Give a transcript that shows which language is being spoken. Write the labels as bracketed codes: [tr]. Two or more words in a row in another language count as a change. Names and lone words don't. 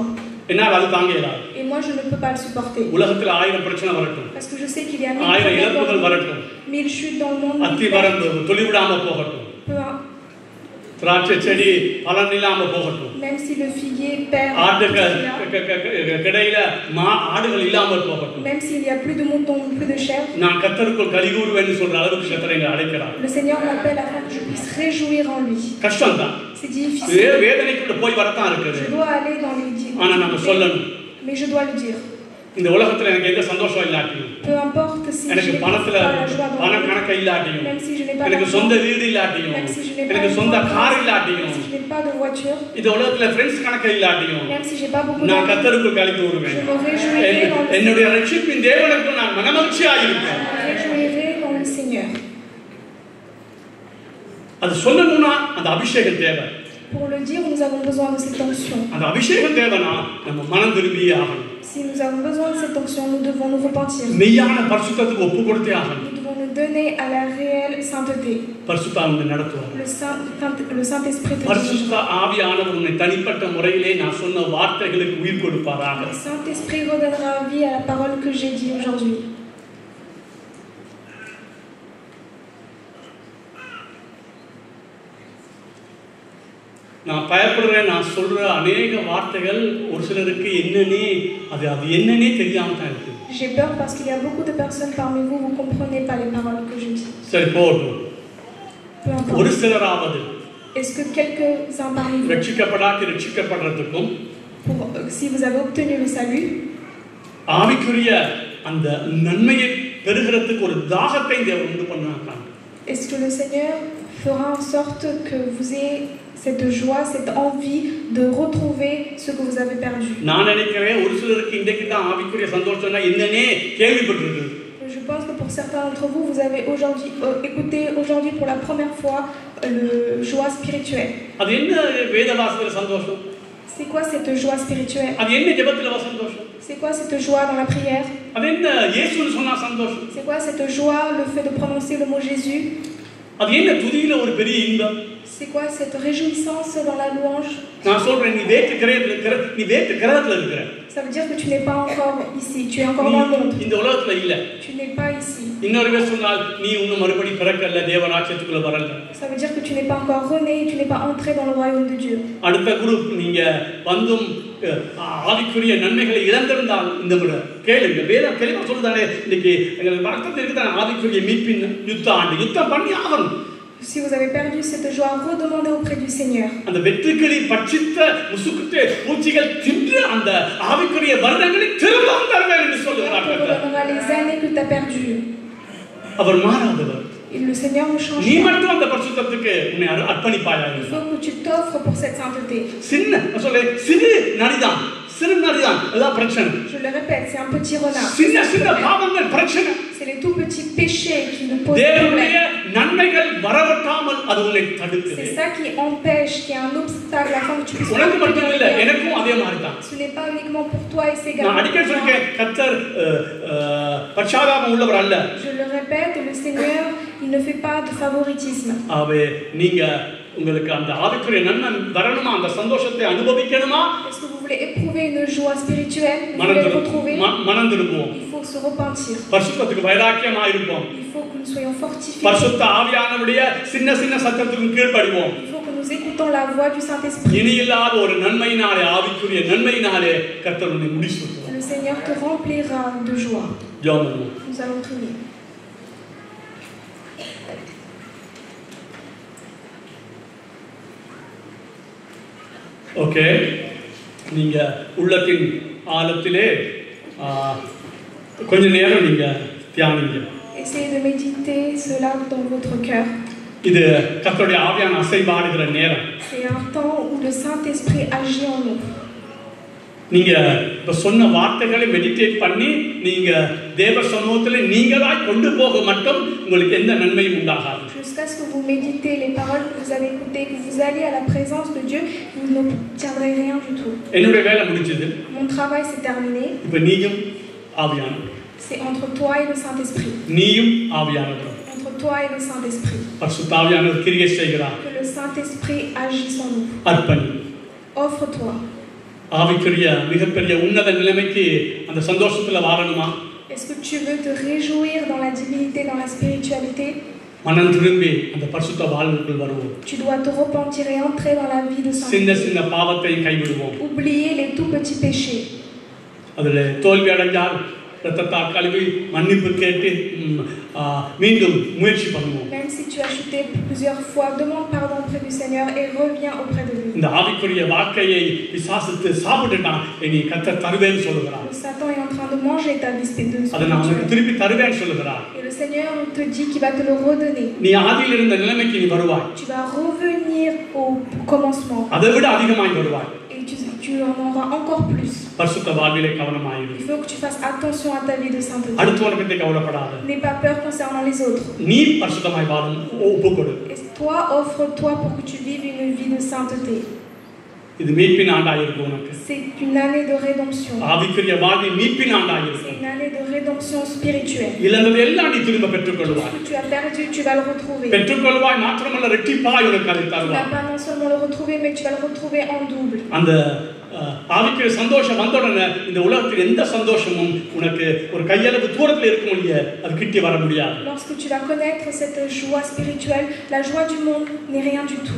[ta] என்னால அது தாங்க இயலாது. [fr] Et moi je ne peux pas le supporter. [ta] உலகத்துல 1000 பிரச்சனை வரட்டும், [fr] Parce que je sais qu'il y a 1000 1000 [ta] இழப்புகள் வரட்டும், [fr] 1000 chutes dans le monde, [ta] அத்தி வரம்பு தொழிவிடாம போகட்டும், திராட்சை செடி பலன் இல்லாம போகட்டும், [fr] même si le figuier perd, [ta] கிடையில ஆடுகள் இல்லாமல் போகட்டும், [fr] même s'il y a plus de moutons, plus de chèvres, [ta] நான் கர்த்தருக்குள் கலிகூறுவேன்னு சொல்ற அளவுக்கு கர்த்தர் என்னை அழைக்கிறார். [fr] le Seigneur m'appelle afin que je puisse réjouir en lui. [ta] கஷ்டம் தான், [fr] C'est difficile. [ta] வேதனைக்குள்ள போய் வரத்தான் இருக்குது. [fr] Je dois aller dans les dix, [ta] ஆனா நம்ம சொல்லணும், [fr] mais je dois le dire. [ta] இந்த உலகத்துல எனக்கு எந்த சந்தோஷம் இல்லாட்டியும், [fr] Peu importe si je [ta] எனக்கு [fr] n'ai pas [ta] பணத்துல [fr] la joie dans [ta] பண [fr] ma vie, [ta] கணக்க இல்லாட்டியும், [fr] même si je n'ai pas [ta] எனக்கு [fr] d'argent, [ta] சொந்த வீடு இல்லாட்டியும், [fr] même si je n'ai pas [ta] எனக்கு [fr] de [ta] சொந்த [fr] voiture, [ta] கார் [fr] même [ta] இல்லாட்டியும், [fr] si je n'ai pas de voiture, [ta] இந்த உலகத்துல ஃப்ரெண்ட்ஸ் கணக்க இல்லாட்டியும், [fr] même si j'ai pas beaucoup [ta] நான் [fr] d'argent, [ta] கர்த்தருக்குள் கலிகூறுவேன். [fr] je me réjouirai dans le [ta] என்னுடைய ரட்சிப்பின் தேவனுக்கு நான் மனமகிழ்ச்சியாக இருப்பேன். [fr] Je me réjouirai dans le Seigneur. [ta] அது சொல்லணும்னா அந்த அபிஷேகம் தேவை. [fr] Pour le dire, nous avons besoin de cette onction. [ta] அந்த அபிஷேகம் தேவைனா நம்ம மனம் திரும்பியே ஆகணும். [fr] Si nous avons besoin de cette onction, nous devons nous repentir. [ta] மெய்யான பரிசுத்தத்துக்கு ஒப்பு கொடுத்தே ஆகணும். [fr] Nous devons nous donner à la réelle sainteté. [ta] பரிசுத்தாவியை நடத்துவார். [fr] Le Saint-Esprit te [ta] பரிசுத்த [fr] dirigera. [ta] ஆவியானவர் உன்னை தனிப்பட்ட முறையிலே நான் சொன்ன வார்த்தைகளுக்கு உயிர் கொடுப்பாராக. [fr] Le Saint-Esprit redonnera vie à la parole que j'ai dit aujourd'hui. [ta] நான் பயப்படுறேன், நான் சொல்ற அநேக வார்த்தைகள் ஒரு சிலருக்கு என்னன்னே அது என்னன்னே தெரியாம தான் இருக்கு. [fr] J'ai peur parce qu'il y a beaucoup de personnes parmi vous, vous ne comprenez pas les paroles que je dis. [ta] சரி போட்டும். [fr] Peu importe. [ta] ஒரு சிலராவது [fr] Est-ce que quelques-uns parmi vous, [ta] ரட்சிக்கப்படுறதுக்கும் [fr] si vous avez obtenu le salut, [ta] ஆவிக்குரிய அந்த நன்மையை பெறுகிறதுக்கு ஒரு தாகத்தை தேவன் உண்டு பண்ணாங்க. [fr] est-ce que le Seigneur fera en sorte que vous ayez cette joie, cette envie de retrouver ce que vous avez perdu? [ta] நான் நினைக்கிறேன் ஒரு சிலருக்கு இன்றைக்கு தான் ஆவிக்குரிய சந்தோஷம்னா என்னன்னே கேள்விப்பட்டிருக்கு. [fr] Je pense que pour certains d'entre vous, vous avez aujourd'hui écouté aujourd'hui pour la première fois le joie spirituelle. [ta] அது என்ன வேதவாசத்துல சந்தோஷம்? [fr] C'est quoi cette joie spirituelle? [ta] அது என்ன ஜெபத்துல சந்தோஷம்? [fr] C'est quoi cette joie dans la prière? [ta] அது என்ன இயேசுன்னு சொன்னா சந்தோஷம்? [fr] C'est quoi cette joie, le fait de prononcer le mot Jésus? [ta] அது என்ன துதியில ஒரு பெரிய இன்பம்? [fr] C'est quoi cette réjouissance dans la louange? [ta] நான் சொல்றேன், நீ வேற்று கிரகத்துல இருக்கிற. [fr] Ça veut dire que tu n'es pas encore ici, tu es encore dans le monde. [ta] இந்த உலகத்துல இல்ல. [fr] Tu n'es pas ici. [ta] இன்னொரு பேர் சொன்னால் நீ இன்னும் மறுபடி பிறக்கல, தேவராஜ்யத்துக்குள்ள வரல. [fr] Ça veut dire que tu n'es pas encore rené, tu n'es pas entré dans le royaume de Dieu. [ta] அடுத்த குரூப், நீங்க வந்தும் ஆவிக்குரிய நன்மைகளை இழந்திருந்தால் இந்த விட கேளுங்க. வேதம் தெளிவா சொல்லுதானே, இன்னைக்கு எங்களுக்கு வழக்கத்தில் இருக்குதானே ஆவிக்குரிய மீட்பின் யுத்தம் பண்ணி ஆகணும். [fr] Si vous avez perdu cette joie, redemandez auprès du Seigneur. [ta] அந்த வெற்றுக்கிளி பட்சித்த முசுக்குத்தே பூச்சிகள் தின்று அந்த ஆவிக்குரிய வருடங்களை திரும்பவும் தருவேன் என்று சொல்லுகிறார். [fr] Les années que tu as perdues. [ta] அவர் மாறாதவர். [fr] Le Seigneur ne change [ta] நீ [fr] pas. [ta] மட்டும் அந்த பரிசுத்தத்துக்கு உன்னை அர்ப்பணிப்பாயாக. [fr] Il faut que tu t'offres pour cette sainteté. [ta] சிறு நரிதான், அதான் பிரச்சனை. [fr] Je le répète, c'est un petit renard. [ta] சின்ன பாவங்கள் பிரச்சனை. [fr] C'est les tout petits péchés qui nous posent [ta] தேவனுடைய [fr] problème. [ta] நன்மைகள் வரவட்டாமல் அது உன்னை தடுக்குது. [fr] C'est ça qui empêche, qui est un obstacle afin que tu puisses. [ta] உனக்கு மட்டும் இல்ல, எனக்கும் அதே மாதிரி தான். [fr] Ce n'est pas uniquement pour toi et c'est [ta] நான் அடிக்கடி சொல்றேன், கர்த்தர் பச்சாதாபம் உள்ளவர் அல்ல. [fr] Je le répète, le Seigneur, il ne fait pas de favoritisme. [ta] ஆவே நீங்க உங்களுக்கு அந்த ஆவிக்குரிய நன்மை வரணுமா, அந்த சந்தோஷத்தை அனுபவிக்கணுமா? [fr] Est-ce que vous voulez éprouver une joie spirituelle? Vous voulez le retrouver? [ta] மனம் திரும்புவோம். [fr] Il faut se repentir. [ta] பரிசுத்தத்துக்கு வைராக்கியமா இருப்போம். [fr] Il faut que nous soyons fortifiés. [ta] பரிசுத்த ஆவியானவருடைய சின்ன சத்தத்துக்கு கீழ்ப்படிவோம். [fr] Il faut que nous écoutons la voix du Saint-Esprit. [ta] இனி இல்லாத ஒரு நன்மையினாலே, ஆவிக்குரிய நன்மையினாலே கர்த்தர் உன்னை முடிசூட்டுவார். [fr] Le Seigneur te remplira de joie. [ta] ஜெபம். [fr] Nous allons prier. [ta] ஓகே, நீங்க உள்ளத்தின் ஆழத்திலே கொஞ்ச நேரம் நீங்க தியானிங்க. [fr] Essayez de méditer cela dans votre cœur. [ta] இது கர்த்தருடைய ஆவியான அசைவாடுகிற நேரம். [fr] C'est un temps où le Saint-Esprit agit en nous. [ta] நீங்க இப்ப சொன்ன வார்த்தைகளை மெடிடேட் பண்ணி நீங்க தேவ சமூகத்துல நீங்களாய் கொண்டு போக மட்டும் உங்களுக்கு எந்த நன்மையும் உண்டாகாது. [fr] Jusqu'à ce que vous méditez les paroles que vous avez écoutées, que vous alliez à la présence de Dieu, vous n'obtiendrez rien du tout. [ta] என்னுடைய வேலை முடிஞ்சது. [fr] Mon travail s'est terminé. [ta] இப்ப நீயும் ஆவியானவர். [fr] C'est entre toi et le Saint-Esprit. [ta] நீயும் ஆவியானவர். [fr] Entre toi et le Saint-Esprit. [ta] பரிசுத்த ஆவியானவர் கிரியை செய்கிறார். [fr] Que le Saint-Esprit agisse en nous. [ta] அர்ப்பணி. [fr] Offre-toi. [ta] ஆவிக்குரிய மிகப்பெரிய உன்னத நிலைமைக்கு அந்த சந்தோஷத்துல வாழணுமா? [fr] Est-ce que tu veux te réjouir dans la divinité, dans la spiritualité? [ta] மனம் திரும்பி அந்த பரிசுத்த வாழ்வுக்குள் வருவோம். [fr] Tu dois te repentir et entrer dans la vie de Saint-Esprit. [ta] சின்ன சின்ன பாவத்தை கைவிடுவோம். [fr] Oubliez les tout petits péchés. [ta] அதில் தோல்வி அடைஞ்சால் ரத்தத்தால் கழுவி மன்னிப்பு கேட்டு மீண்டும் முயற்சி பண்ணுவோம். [fr] Même si tu as chuté plusieurs fois, demande pardon auprès du Seigneur et reviens auprès de lui. [ta] இந்த ஆவிக்குரிய வாழ்க்கையை பிசாசு சாப்பிட்டுட்டான், இனி கர்த்தர் தருவேன்னு சொல்லுகிறார். [fr] Satan est en train de manger ta vie spirituelle. [ta] அதை நான் உனக்கு திருப்பி தருவேன்னு சொல்லுகிறார். [fr] Et le Seigneur te dit qu'il va te le redonner. [ta] நீ ஆதியில் இருந்த நிலைமைக்கு நீ வருவாய். [fr] Tu vas revenir au commencement. [ta] அதை விட அதிகமாய் வருவாய். [fr] Et tu en auras encore plus. [ta] பரிசுத்த வாழ்விலே கவனமாயிரு. [fr] Il faut que tu fasses attention à ta vie de sainteté. [ta] அடுத்தவனை பற்றி கவலைப்படாத. [fr] N'aie pas peur concernant les autres. [ta] நீ பரிசுத்தமாய் வாழும் ஒப்புக்கொடு. [fr] Et toi, offre-toi pour que tu vives une vie de sainteté. [ta] இது மீட்பின் ஆண்டாய் இருக்கும் உனக்கு. [fr] C'est une année de rédemption. [ta] ஆவிக்குரிய வாழ்வின் மீட்பின் ஆண்டாய் இருக்கும். [fr] C'est une année de rédemption spirituelle. [ta] இழந்தது எல்லாம் நீ திரும்ப பெற்றுக்கொள்வாய். [fr] Ce que tu as perdu, tu vas le retrouver. [ta] பெற்றுக்கொள்வாய் மாத்திரமல்ல ரெட்டிப்பாய் உனக்கு அதை [fr] Tu [ta] தருவாய். [fr] vas pas non seulement le retrouver, mais tu vas le retrouver en double. [ta] அந்த ஆவிக்குரிய சந்தோஷம் வந்தவுடனே இந்த உலகத்தில் எந்த சந்தோஷமும் உனக்கு ஒரு கையளவு தூரத்தில் இருக்க முடியாது, அது கிட்டி வர முடியாது. [fr] Lorsque tu vas connaître cette joie spirituelle, la joie du monde n'est rien du tout.